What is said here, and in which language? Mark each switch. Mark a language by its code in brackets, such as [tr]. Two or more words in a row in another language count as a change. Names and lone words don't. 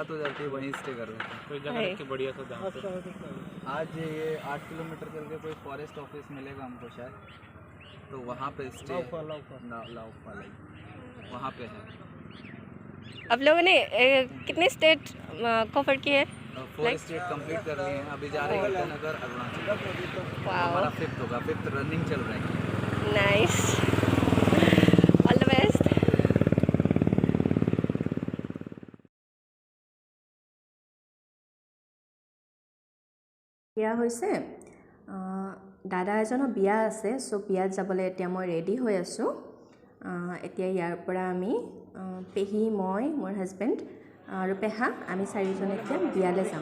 [hi] रात हो जाती है, वहीं स्टे कर रहे हैं। कोई जगह रख के बढ़िया सा जहाँ पे आज ये 8 किलोमीटर चल के कोई [en] forest office [hi] मिलेगा हमको शायद, तो वहाँ पे स्टे वहाँ पे है। आप लोगों ने कितने [en] state cover [hi] किए? 4 [en] state complete [hi] कर लिए हैं, अभी जा रहे हैं ईटानगर, अरुणाचल। हमारा 5th होगा, 5th रनिंग चल रहा है। [en] nice, all the best. [as] বিয়া হৈছে, দাদা এজনৰ বিয়া আছে। চ' বিয়াত যাবলৈ এতিয়া মই ৰেডি হৈ আছোঁ। এতিয়া ইয়াৰ পৰা আমি পেহী, মই, মোৰ হাজবেণ্ড আৰু পেহা, আমি 4জন এতিয়া বিয়ালৈ যাম।